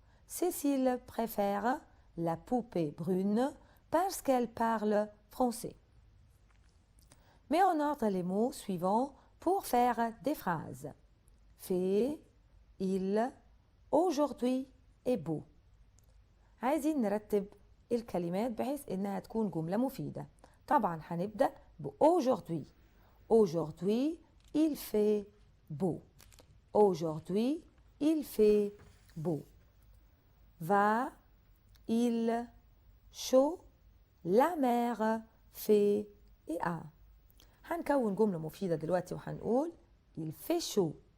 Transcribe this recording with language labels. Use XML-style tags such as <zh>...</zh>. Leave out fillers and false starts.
<fr>Cécile préfère la poupée brune parce qu'elle parle français. Mets en ordre les mots suivants pour faire des phrases. fait, il, aujourd'hui est beau.</fr> <ar>عايزين نرتب الكلمات بحيث إنها تكون جملة مفيدة. طبعا هنبدأ ب aujourd'hui.</ar> <fr>Aujourd'hui, il fait beau. Aujourd'hui, il fait beau. Va, il, chaud, la mer fait et a.</fr> <ar>هنكون جملة مفيدة دلوقتي وهنقول</ar> <fr>il fait chaud.</fr>